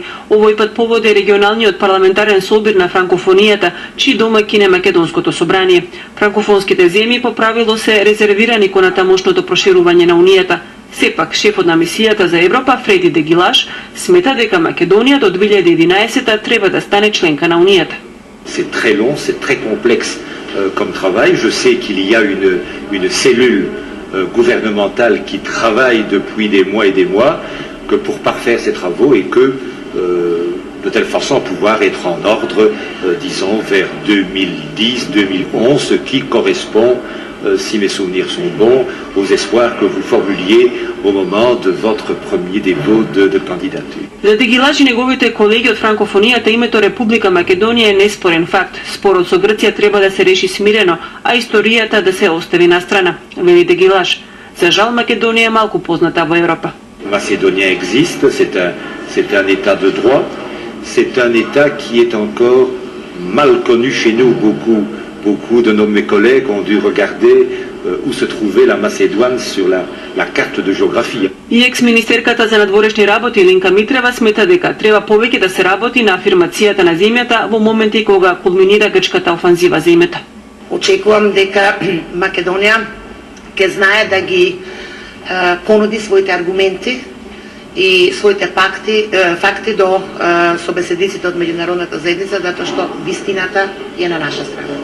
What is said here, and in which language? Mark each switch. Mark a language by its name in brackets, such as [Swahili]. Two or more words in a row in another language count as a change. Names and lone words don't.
[Macedonian] Овој пат повод е регионалниот парламентарен собир на франкофонијата, чии домаќин е Македонското собрание. Франкофонските земји по правило се резервирани кон тамошното проширување на унијата. Сепак, шефот на мисијата за Европа, Фреди Дегилаш, смета дека Македонија до 2011 треба да стане членка на унијата. [French] C'est très long, c'est très complexe comme travail. Je sais qu'il y a une cellule gouvernementale qui travaille depuis des mois que pour parfaire ses travaux et que de telle façon à pouvoir être en ordre, disons, vers 2010-2011, ce qui correspond, si mes souvenirs sont bons, aux espoirs que vous formuliez au moment de votre premier dépôt de candidature. [Macedonian] За Дегилаш и неговите колеги од франкофонијата името Република Македонија е неспорен факт. Спорот со Грција треба да се реши смирено, а историјата да се остави на страна, вели Дегилаш. За жал Македонија е малку позната во Европа. [French] Macédonia existe, c'est un état de droit, c'est un état qui est encore mal connu chez nous. Beaucoup de mes collègues ont dû regarder où se trouvait la Macédoine sur la carte de géographie. [Macedonian] И екс-министерката за надворешни работи Линка Митрева смета дека треба повеќе да се работи на афирмацијата на земјата во моменти кога кулминира грчката офанзива за името. Очекувам дека Македонија ќе знае да ги понуди своите аргументи и своите факти до собеседниците од меѓународната заедница, затоа што вистината е на наша страна.